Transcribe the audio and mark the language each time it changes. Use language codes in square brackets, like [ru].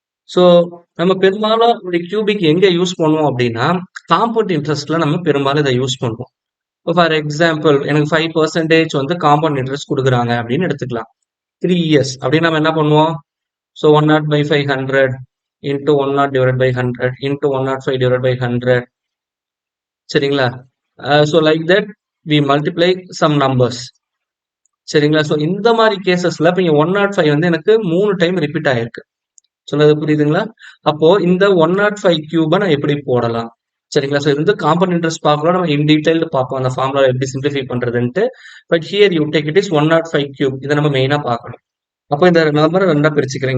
[ta] So நம்ம பெரும்பாலும் ஒரு கியூபிக் எங்க யூஸ் பண்ணுவோம் அப்படின்னா காம்பவுண்ட் இன்ட்ரெஸ்ட்ல நம்ம பெரும்பாலும் இதை யூஸ் பண்ணுவோம். இப்போ ஃபார் எக்ஸாம்பிள் எனக்கு 5% வந்து காம்பவுண்ட் இன்ட்ரெஸ்ட் கொடுக்குறாங்க அப்படின்னு எடுத்துக்கலாம். [en] 3 years [ta] அப்படின்னு நம்ம என்ன பண்ணுவோம்? So 100/500 [en] into 100 divided by 100 into 105 divided by 100. [ta] சரிங்களா? [en] So like that we multiply some numbers. [ta] சரிங்களா? ஸோ இந்த மாதிரி கேசஸ்ல இப்போ இங்க 105 வந்து எனக்கு 3 டைம் ரிப்பீட் ஆயிருக்கு. சொன்னது புரியுதுங்களா? அப்போ இந்த 105 கியூபை நான் எப்படி போடலாம்? சரிங்களா? ஸோ இது வந்து காம்பவுண்ட் இன்ட்ரெஸ்ட் பார்க்கலாம். நம்ம இன் டீடைல்டு பார்ப்போம் அந்த ஃபார்முலா எப்படி simplify பண்றதுன்ட்டு. [en] But here you take it is 105 cube. [ta] இதை நம்ம மெயினா பார்க்கணும். அப்போ இந்த நம்பரை ரெண்டா பிரிச்சுக்கிறேன்.